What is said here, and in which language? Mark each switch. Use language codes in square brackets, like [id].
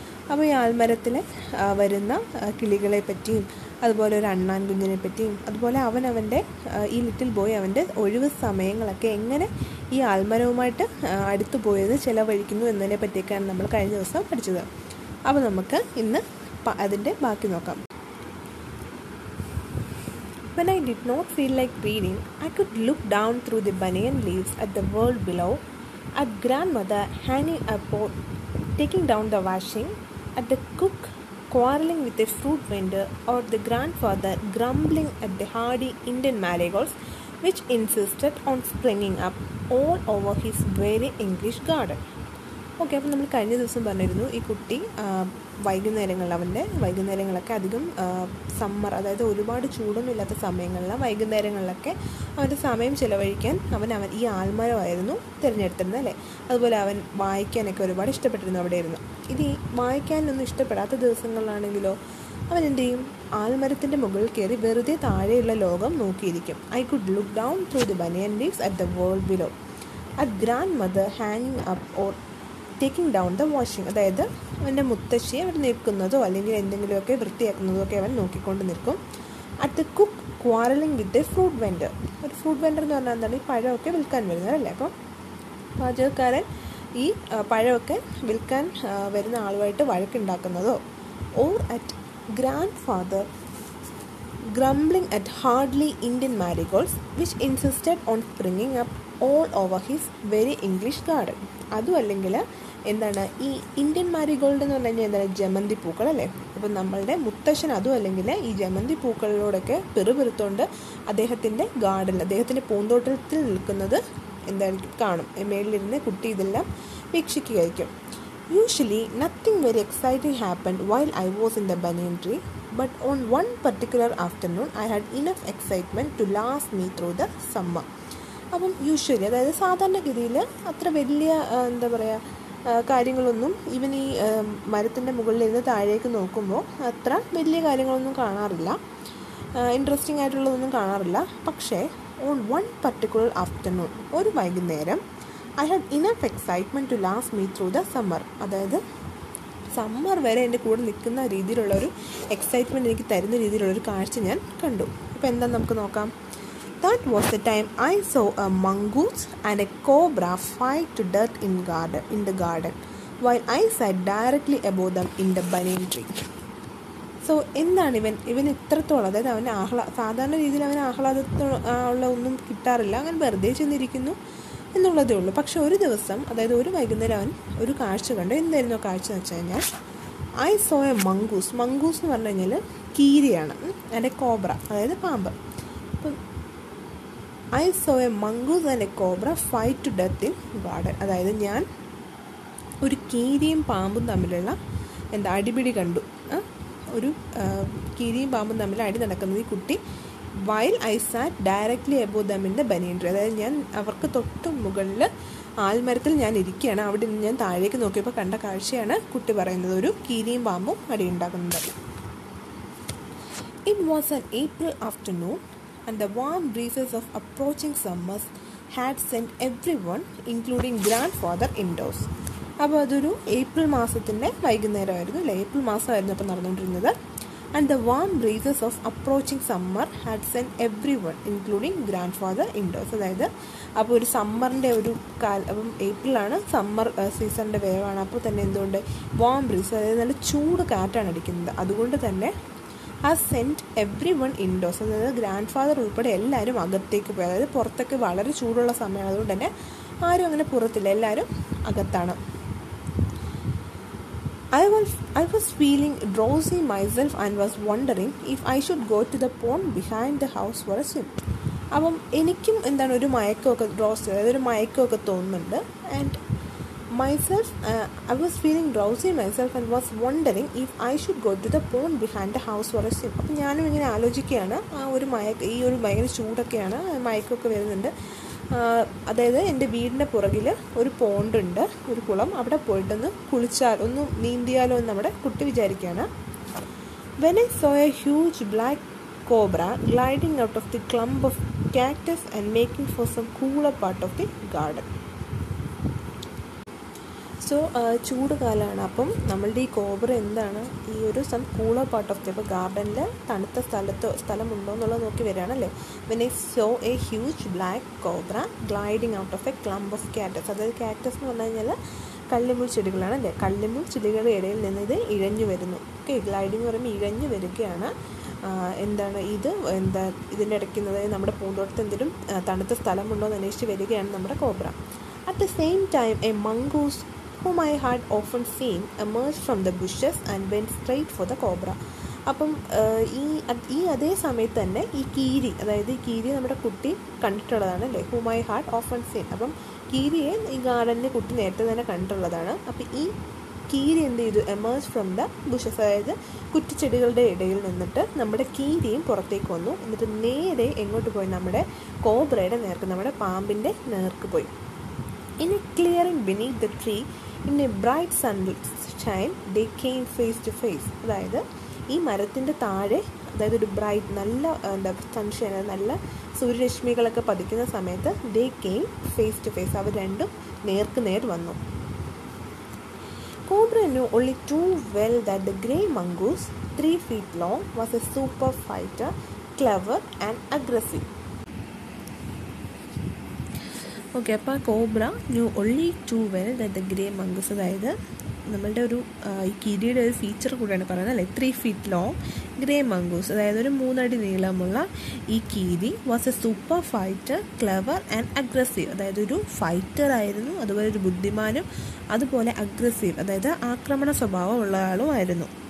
[ml] അപ്പോൾ ഈ ആൽമരത്തിൽ വരുന്ന കിളികളെ പറ്റിയും അതുപോലെ ഒരു അണ്ണാൻ കുഞ്ഞിനെ പറ്റിയും അതുപോലെ അവൻ്റെ ഈ ലിറ്റിൽ ബോയ് അവൻ്റെ ഒഴിവ് സമയങ്ങളൊക്കെ എങ്ങനെ ഈ ആൽമരവുമായിട്ട് അടുത്തു പോയത് ചിലവഴിക്കുന്നു എന്നതിനെ പറ്റിയൊക്കെയാണ് നമ്മൾ കഴിഞ്ഞ ദിവസം പഠിച്ചത്. അപ്പോൾ നമുക്ക് ഇന്ന് അതിൻ്റെ ബാക്കി നോക്കാം. [en] When I did not feel like reading, I could look down through the banyan leaves at the world below, at grandmother hanging a pot, taking down the washing, at the cook quarreling with a fruit vendor, or the grandfather grumbling at the hardy Indian marigolds which insisted on springing up all over his very English garden. [ml] Okay, അപ്പോൾ നമ്മൾ കഴിഞ്ഞ ദിവസം പറഞ്ഞിരുന്നു ഈ കുട്ടി വൈകുന്നേരങ്ങളൊക്കെ അധികം summer, അതായത് ഒരുപാട് ചൂടൊന്നും ഇല്ലാത്ത സമയങ്ങളിൽ വൈകുന്നേരങ്ങളിലൊക്കെ അവൻ്റെ സമയം ചിലവഴിക്കാൻ അവൻ ഈ ആൽമരമായിരുന്നു തിരഞ്ഞെടുത്തിരുന്നത് അല്ലേ. അതുപോലെ അവൻ വായിക്കാനൊക്കെ ഒരുപാട് ഇഷ്ടപ്പെട്ടിരുന്നു അവിടെ ഇരുന്നു. ഇനി വായിക്കാനൊന്നും ഇഷ്ടപ്പെടാത്ത ദിവസങ്ങളിലാണെങ്കിലോ അവൻ എന്ത് ചെയ്യും? ആൽമരത്തിൻ്റെ മുകളിൽ കയറി വെറുതെ താഴെയുള്ള ലോകം നോക്കിയിരിക്കും. [en] I could look down through the banian leaves at the world below, at grand mother ഹാങ്ങിങ് up or taking down the washing, [ml] അതായത് അവൻ്റെ മുത്തശ്ശിയെ അവിടെ നിൽക്കുന്നതോ അല്ലെങ്കിൽ എന്തെങ്കിലുമൊക്കെ വൃത്തിയാക്കുന്നതോ ഒക്കെ അവൻ നോക്കിക്കൊണ്ട് നിൽക്കും. [en] at the cook quarrelling with a fruit vendor, [ml] ഒരു ഫ്രൂട്ട് വെൻഡർ എന്ന് പറഞ്ഞാൽ എന്താണ്? ഈ പഴമൊക്കെ വിൽക്കാൻ വരുന്നതല്ലേ. അപ്പം പാചകക്കാരൻ ഈ പഴമൊക്കെ വിൽക്കാൻ വരുന്ന ആളുമായിട്ട് വഴക്കുണ്ടാക്കുന്നതോ. [en] Or at grand father grumbling at hardly Indian marigolds which insisted on springing up all over his very English garden. [ml] അതും അല്ലെങ്കിൽ എന്താണ് ഈ ഇന്ത്യൻ മാരിഗോൾഡ് എന്ന് പറഞ്ഞു കഴിഞ്ഞാൽ എന്താണ്? ജമന്തി പൂക്കൾ അല്ലേ. അപ്പം നമ്മളുടെ മുത്തശ്ശൻ അതും അല്ലെങ്കിൽ ഈ ജമന്തി പൂക്കളിലൂടെയൊക്കെ പെറുപെറുത്തോണ്ട് അദ്ദേഹത്തിൻ്റെ ഗാർഡനിൽ, അദ്ദേഹത്തിൻ്റെ പൂന്തോട്ടത്തിൽ നിൽക്കുന്നത് എന്തായിരിക്കും? കാണും. മേളിലിരുന്ന് കുട്ടി ഇതെല്ലാം വീക്ഷിക്കുകയായിരിക്കും. [en] Usually nothing very exciting happened while I was in the banyan tree, but on one particular afternoon I had enough excitement to last me through the summer. [ml] അപ്പം യൂഷ്വലി, അതായത് സാധാരണഗതിയിൽ അത്ര വലിയ എന്താ പറയുക കാര്യങ്ങളൊന്നും ഇവൻ ഈ മരത്തിൻ്റെ മുകളിലിരുന്ന് താഴേക്ക് നോക്കുമ്പോൾ അത്ര വലിയ കാര്യങ്ങളൊന്നും കാണാറില്ല, ഇൻട്രസ്റ്റിംഗ് ആയിട്ടുള്ളതൊന്നും കാണാറില്ല. പക്ഷേ [en] on one particular afternoon, [ml] ഒരു വൈകുന്നേരം, [en] I had enough excitement to last me through the summer, [ml] അതായത് സമ്മർ വരെ എൻ്റെ കൂടെ നിൽക്കുന്ന രീതിയിലുള്ളൊരു എക്സൈറ്റ്മെൻറ്റ് എനിക്ക് തരുന്ന രീതിയിലുള്ളൊരു കാഴ്ച ഞാൻ കണ്ടു. അപ്പോൾ എന്താ നമുക്ക് നോക്കാം. [en] That was the time I saw a mongoose and a cobra fight to death in the garden while I sat directly above them in the banyan tree. [ml] So എന്താണ് ഇവൻ ഇത്രത്തോളം, അതായത് അവൻ്റെ സാധാരണ രീതിയിൽ അവന് ആഹ്ലാദമുള്ള ഒന്നും കിട്ടാറില്ല, അങ്ങനെ വെറുതെ ചെന്നിരിക്കുന്നു എന്നുള്ളതേ ഉള്ളൂ. പക്ഷെ ഒരു ദിവസം, അതായത് ഒരു വൈകുന്നേരം അവൻ ഒരു കാഴ്ച കണ്ടു. എന്തായിരുന്നു കാഴ്ച എന്ന് വെച്ച് കഴിഞ്ഞാൽ [en] I saw a mongoose [ml] എന്ന് പറഞ്ഞു കഴിഞ്ഞാൽ കീരിയാണ്, [en] and a cobra, [ml] അതായത് പാമ്പ്. [en] അപ്പം I saw a mongoose and a cobra fight to death in garden, [ml] അതായത് ഞാൻ ഒരു കീരിയും പാമ്പും തമ്മിലുള്ള അടിപിടി കണ്ടു. ഒരു കീരിയും പാമ്പും തമ്മിൽ അടി നടക്കുന്നത് ഈ കുട്ടി [en] while I sat directly above them in the banyan tree, [ml] അതായത് ഞാൻ അവർക്ക് തൊട്ട് മുകളിൽ ആൽമരത്തിൽ ഞാൻ ഇരിക്കുകയാണ്. അവിടെ നിന്ന് ഞാൻ താഴേക്ക് നോക്കിയപ്പോൾ കണ്ട കാഴ്ചയാണ് കുട്ടി പറയുന്നത്, ഒരു കീരിയും പാമ്പും അടിയുണ്ടാക്കുന്നത്. [en] It was an April afternoon and the warm breezes of approaching summer had sent everyone, including grandfather, indoors. [ml] അപ്പോൾ അതൊരു ഏപ്രിൽ മാസത്തിൻ്റെ വൈകുന്നേരമായിരുന്നു അല്ലേ, ഏപ്രിൽ മാസമായിരുന്നു അപ്പോൾ നടന്നുകൊണ്ടിരുന്നത്. [en] And the warm breezes of approaching summer had sent everyone, including grandfather, indoors. [ml] അതായത് അപ്പോൾ ഒരു സമ്മറിൻ്റെ ഒരു അപ്പം ഏപ്രിലാണ്, സമ്മർ സീസണിൻ്റെ വേവാണ്. അപ്പോൾ തന്നെ എന്തുകൊണ്ട് [en] warm breeze, [ml] അതായത് നല്ല ചൂട് കാറ്റാണ് അടിക്കുന്നത്. അതുകൊണ്ട് തന്നെ [en] has sent everyone indoors, [ml] അതായത് ഗ്രാൻഡ് ഫാദർ ഉൾപ്പെടെ എല്ലാവരും അകത്തേക്ക് പോയി. അതായത് പുറത്തൊക്കെ വളരെ ചൂടുള്ള സമയമാണ്, അതുകൊണ്ട് തന്നെ ആരും അങ്ങനെ പുറത്തില്ല, എല്ലാവരും അകത്താണ്. [en] I was feeling drowsy myself and was wondering if I should go to the pond behind the house for a swim. [ml] അപ്പം എനിക്കും എന്താണ് ഒരു മയക്കമൊക്കെ അതായത് ഒരു മയക്കമൊക്കെ തോന്നുന്നുണ്ട്. [en] And myself, I was feeling drowsy myself and was wondering if I should go to the pond behind the house for a swim. [ml] അപ്പം ഞാനും ഇങ്ങനെ ആലോചിക്കുകയാണ്, ഈ ഒരു ഭയങ്കര ചൂടൊക്കെയാണ്, മയക്കൊക്കെ വരുന്നുണ്ട്. അതായത് എൻ്റെ വീടിൻ്റെ പുറകിൽ ഒരു പോണ്ടുണ്ട്, ഒരു കുളം, അവിടെ പോയിട്ടൊന്ന് കുളിച്ചാൽ ഒന്ന് നീന്തിയാലോ എന്ന് നമ്മുടെ കുട്ടി വിചാരിക്കുകയാണ്. [en] When I saw a huge black cobra gliding out of the clump of cactus and making for some cooler part of the garden. [ml] So ചൂട് കാലമാണ്, അപ്പം നമ്മളുടെ ഈ കോബ്ര എന്താണ്, ഈ ഒരു [en] some cooler part of the, [ml] ഇപ്പോൾ ഗാർഡനിൽ തണുത്ത സ്ഥലമുണ്ടോ എന്നുള്ളത് നോക്കി വരികയാണല്ലേ. [en] When I saw a huge black cobra gliding out of a clump of cactus. [ml] അതായത് കാക്ടസ് എന്ന് പറഞ്ഞു കഴിഞ്ഞാൽ കള്ളിമുൾ ചെടികളാണല്ലേ. കള്ളിമുൾ ചെടികളുടെ ഇടയിൽ നിന്ന് ഇത് ഇഴഞ്ഞു വരുന്നു. ഓക്കെ, ഗ്ലൈഡിങ് എന്ന് പറയുമ്പോൾ ഇഴഞ്ഞു വരികയാണ്. എന്താണ് ഇത്, ഇതിൻ്റെ ഇടയ്ക്കുന്നത് നമ്മുടെ പൂന്തോട്ടത്തിൽ എന്തെങ്കിലും തണുത്ത സ്ഥലമുണ്ടോ എന്ന് അന്വേഷിച്ച് വരികയാണ് നമ്മുടെ cobra. [en] At the same time a mongoose whom I had often seen emerged from the bushes and went straight for the cobra. [ml] അപ്പം ഈ അതേ സമയത്ത് തന്നെ ഈ കീരി, അതായത് ഈ കീരി നമ്മുടെ കുട്ടി കണ്ടിട്ടുള്ളതാണ് അല്ലേ, [en] whom I had often seen. [ml] അപ്പം കീരിയെ ഈ ഗാർഡനിലെ കുട്ടി നേരത്തെ തന്നെ കണ്ടിട്ടുള്ളതാണ്. അപ്പം ഈ കീരി എന്ത് ചെയ്തു, [en] emerge from the bushes, [ml] അതായത് കുറ്റിച്ചെടികളുടെ ഇടയിൽ നിന്നിട്ട് നമ്മുടെ കീരിയും പുറത്തേക്ക് വന്നു. എന്നിട്ട് നേരെ എങ്ങോട്ട് പോയി, നമ്മുടെ കോബ്രയുടെ നേർക്ക്, നമ്മുടെ പാമ്പിൻ്റെ നേർക്ക് പോയി. [en] In a clearing beneath the tree, in a bright sunshine, they came face to face. [ml] അതായത് ഈ മരത്തിൻ്റെ താഴെ, അതായത് ഒരു ബ്രൈറ്റ് നല്ല സൺഷൈൻ, നല്ല സൂര്യരശ്മികളൊക്കെ പതിക്കുന്ന സമയത്ത് [en] they came face to face. [ml] അവർ രണ്ടും നേർക്ക് നേർ വന്നു. [en] Cobra knew only too well that the grey mongoose, 3 feet long, was a super fighter, clever and aggressive. [ml] Okay, അപ്പോൾ ആ [en] cobra knew only too well that the grey mongoose, [ml] അതായത് നമ്മളുടെ ഒരു ഈ കീരിയുടെ ഒരു ഫീച്ചർ കൂടെയാണ് പറയുന്നത് അല്ലേ. [en] 3 feet long grey mongoose, [ml] അതായത് ഒരു 3 അടി നീളമുള്ള ഈ കീരി [en] was a super fighter, clever and aggressive, [ml] അതായത് ഒരു ഫൈറ്റർ ആയിരുന്നു, അതുപോലെ ഒരു ബുദ്ധിമാനും അതുപോലെ അഗ്രസീവ്, അതായത് ആക്രമണ സ്വഭാവമുള്ള ആളും ആയിരുന്നു.